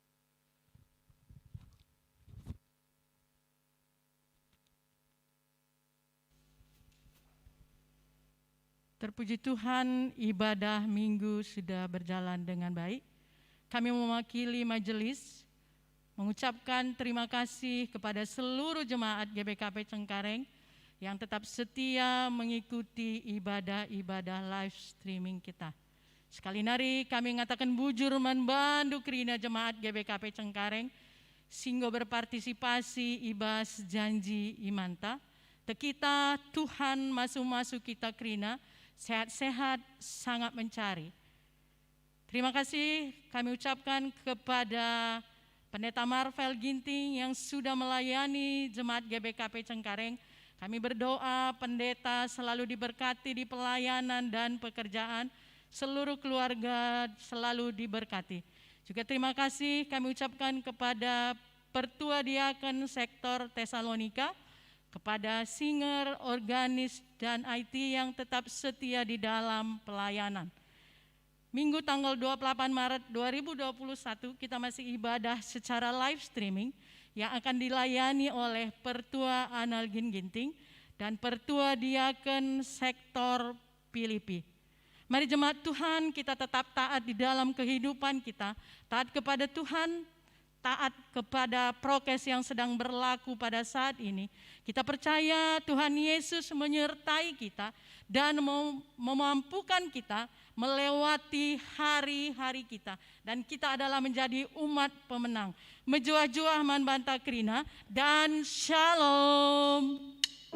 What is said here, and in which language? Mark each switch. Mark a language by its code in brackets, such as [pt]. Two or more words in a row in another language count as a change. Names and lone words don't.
[id] Terpuji Tuhan, ibadah minggu sudah berjalan dengan baik. Kami mewakili majelis mengucapkan terima kasih kepada seluruh jemaat GBKP Cengkareng yang tetap setia mengikuti ibadah-ibadah live streaming kita. Sekali lagi kami mengatakan bujur membantu kerina jemaat GBKP Cengkareng sehingga berpartisipasi [btx] ibas janji imanta. [id] Tekita Tuhan masuk-masuk kita kerina sehat-sehat sangat mencari. Terima kasih kami ucapkan kepada Pendeta Marvel Ginting yang sudah melayani jemaat GBKP Cengkareng. Kami berdoa pendeta selalu diberkati di pelayanan dan pekerjaan, seluruh keluarga selalu diberkati. Juga terima kasih kami ucapkan kepada Pertua Diaken Sektor Tesalonika, kepada singer, organis, dan IT yang tetap setia di dalam pelayanan. Minggu tanggal 28 Maret 2021 kita masih ibadah secara live streaming yang akan dilayani oleh Pertua Analgin Ginting dan Pertua Diaken Sektor Filipi. Mari jemaat Tuhan, kita tetap taat di dalam kehidupan kita, taat kepada Tuhan, taat kepada prokes yang sedang berlaku pada saat ini. Kita percaya Tuhan Yesus menyertai kita dan memampukan kita melewati hari-hari kita. Dan kita adalah menjadi umat pemenang. [btx] Menjuah-juah man banta krina dan shalom.